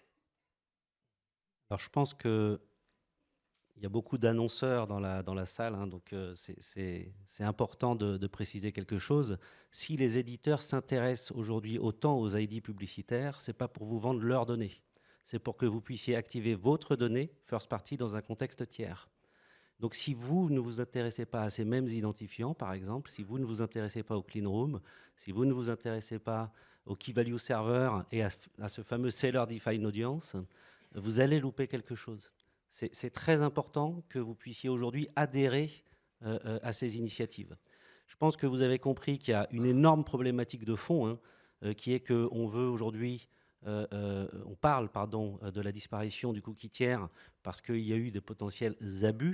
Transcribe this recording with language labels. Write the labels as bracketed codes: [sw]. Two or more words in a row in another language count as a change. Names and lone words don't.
[fr] Alors, je pense qu'il y a beaucoup d'annonceurs dans la salle, hein, donc c'est important de préciser quelque chose. Si les éditeurs s'intéressent aujourd'hui autant aux ID publicitaires, ce n'est pas pour vous vendre leurs données. C'est pour que vous puissiez activer votre donnée [en] first party [fr] dans un contexte tiers. Donc si vous ne vous intéressez pas à ces mêmes identifiants, par exemple, si vous ne vous intéressez pas au [en] clean room, [fr] si vous ne vous intéressez pas au [en] key value server [fr] et à ce fameux [en] seller defined audience, [fr] vous allez louper quelque chose. C'est très important que vous puissiez aujourd'hui adhérer à ces initiatives. Je pense que vous avez compris qu'il y a une énorme problématique de fond, qui est qu'on veut aujourd'hui, on parle de la disparition du cookie tiers parce qu'il y a eu des potentiels abus.